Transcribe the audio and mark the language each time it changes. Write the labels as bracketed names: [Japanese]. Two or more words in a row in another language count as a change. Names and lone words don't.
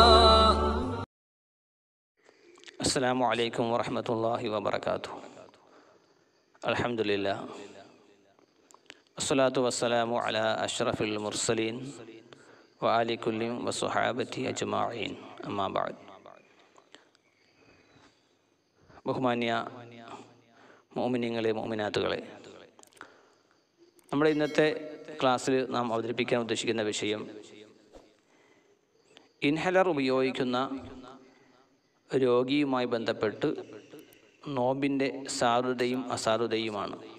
[Arabic] السلام عليكم ورحمة الله وبركاته. الحمد لله والصلاة والسلام على أشرف المرسلين وآل كل وصحابته أجمعين أما بعد. [Malayalam] ബഹുമാന്യ മുഅ്മിനീങ്ങളെ മുഅ്മിനാത്തുകളെ, നമ്മുടെ ഇന്നത്തെ ക്ലാസ്സിൽ നാം അവതരിപ്പിക്കാൻ ഉദ്ദേശിക്കുന്ന വിഷയം ഇൻഹലർ ഉപയോഗിക്കുന്ന രോഗിയുമായി ബന്ധപ്പെട്ട് നോമ്പിൻ്റെ സാധുതയും അസാധുതയുമാണ്.